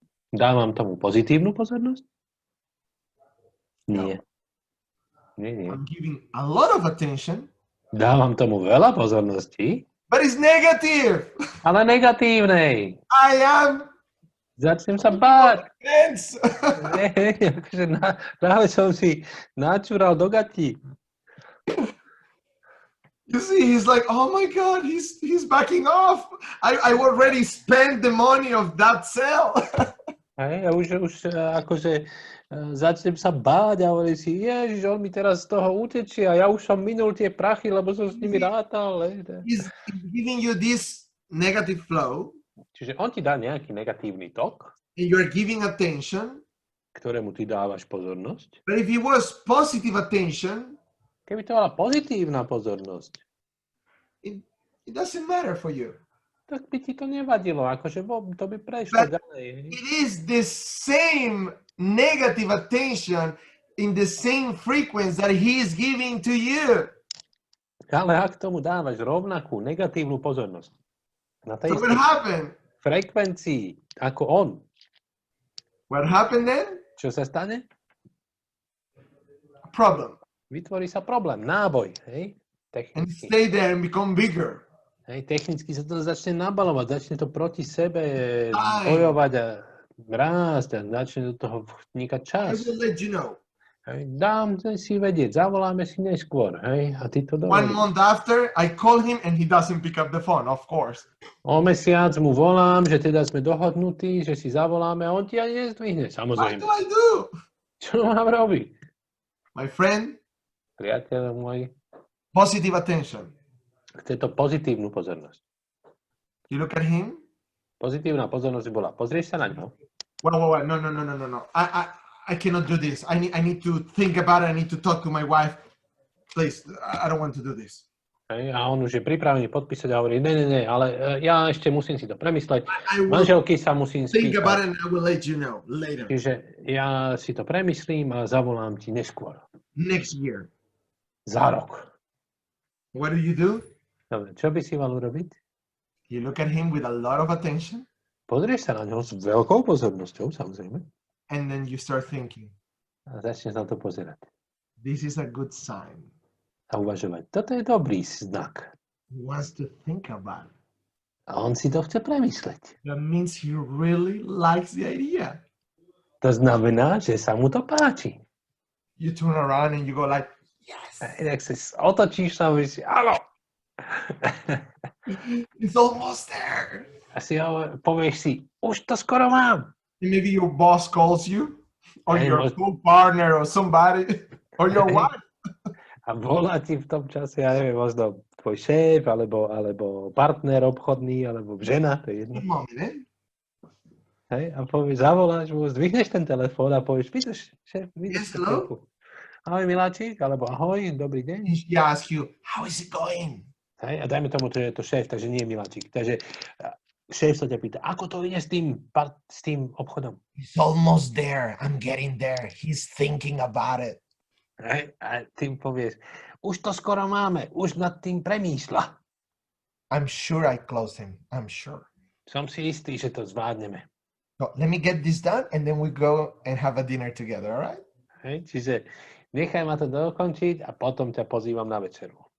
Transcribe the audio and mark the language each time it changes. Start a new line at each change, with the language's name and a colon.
Slovak: Dávam tomu pozitívnu pozornosť? Nie. Nie.
English: I'm giving a lot of attention.
Slovak: Dávam tomu veľa pozorností.
English: But it's negative.
Slovak: Ale negatívnej.
English: I am.
Slovak: Začnem sa báť.
English: Offense.
Slovak: Akože práve som si načúral do gatí.
English: You see, he's like, oh my God, he's backing off. I already spent the money of that sale.
Slovak: Hej, a už akože začnem sa báť a hovorím si, Ježiš, on mi teraz z toho utečie a ja už som minul tie prachy, lebo som s nimi rátal.
English: He's giving you this negative flow.
Slovak: Čiže on ti dá nejaký negatívny tok,
English: and you're giving attention.
Slovak: Ktorému ty dávaš pozornosť.
English: But if it was positive attention,
Slovak: keby to bola pozitívna pozornosť,
English: it doesn't matter for you.
Slovak: Tak by ti to nevadilo, akože to by prešlo ďalej.
English: It is the same negative attention in the same frequency that he is giving to you.
Slovak: Ale ak tomu dávaš rovnakú negatívnu pozornosť na tej frekvencii ako on,
English: what happened then?
Slovak: Čo sa stane?
English: A problem.
Slovak: Vytvorí sa problém, náboj, hej? Technicky.
English: And stay there and become bigger.
Slovak: Hej, technicky sa to začne nabalovať, začne to proti sebe bojovať a rásť a začne do toho vnikať čas.
English: I will let you know.
Slovak: Hej, dám si vedieť, zavoláme si neskôr, hej, a ty to dovolíš.
English: 1 month after, I call him and he doesn't pick up the phone, of course.
Slovak: O mesiac mu volám, že teda sme dohodnutí, že si zavoláme a on ti ani nezdvihne, samozrejme.
English: What do I do?
Slovak: Čo mám robiť?
English: My friend,
Slovak: priateľ môj,
English: positive attention.
Slovak: Chce to pozitívnu pozornosť.
English: You look at him?
Slovak: Pozitívna pozornosť bola, pozrieš sa na ňo.
English: Well, no. I cannot do this. I need to think about it. I need to talk to my wife. Please, I don't want to do this.
Slovak: A on už je pripravený podpísať a hovorí, ne, ale ja ešte musím si to premysleť. Manželky sa musím spýtať.
English: Think about it and I will let you know later.
Slovak: Čiže ja si to premyslím a zavolám ti neskôr.
English: Next year.
Slovak: Za rok.
English: What do you do?
Slovak: Dobre, čo by si mal urobiť?
English: You look at him with a lot of attention.
Slovak: Pozrieš sa na ňo s veľkou pozornosťou, samozrejme.
English: And then you start thinking.
Slovak: A začneš na to pozerať.
English: This is a good sign.
Slovak: A uvažovať. Toto je dobrý znak.
English: He wants to think about it.
Slovak: A on si to chce premysleť.
English: That means he really likes the idea.
Slovak: To znamená, že sa mu to páči.
English: You turn around and you go like, yes.
Slovak: A inak sa otočíš sa a hovoríš, áno.
English: It's almost there.
Slovak: A si povieš si, už to skoro mám.
English: And maybe your boss calls you, or your co-partner, or somebody, or your wife.
Slovak: A volá ti v tom čase, ja neviem, možno tvoj šéf, alebo partner obchodný, alebo žena, to je jedno. Hej, a povieš, zavoláš mu, zdvihneš ten telefón a povieš, vítaš, šéf, vítaš.
English: Yes, hello?
Slovak: Ahoj, miláčik, alebo ahoj, dobrý deň.
English: He asks you, how is it going?
Slovak: Hej, a dajme tomu, že je to šéf, takže nie je miláčik. Takže šéf sa ťa pýta, ako to ide s tým obchodom?
English: He's almost there. I'm getting there. He's thinking about it.
Slovak: Hej, a ty povieš, už to skoro máme, už nad tým premýšľa.
English: I'm sure I close him. I'm sure.
Slovak: Som si istý, že to zvládneme.
English: So let me get this done and then we go and have a dinner together, all right?
Slovak: Hej? Čiže nechaj ma to dokončiť a potom ťa pozývam na večeru.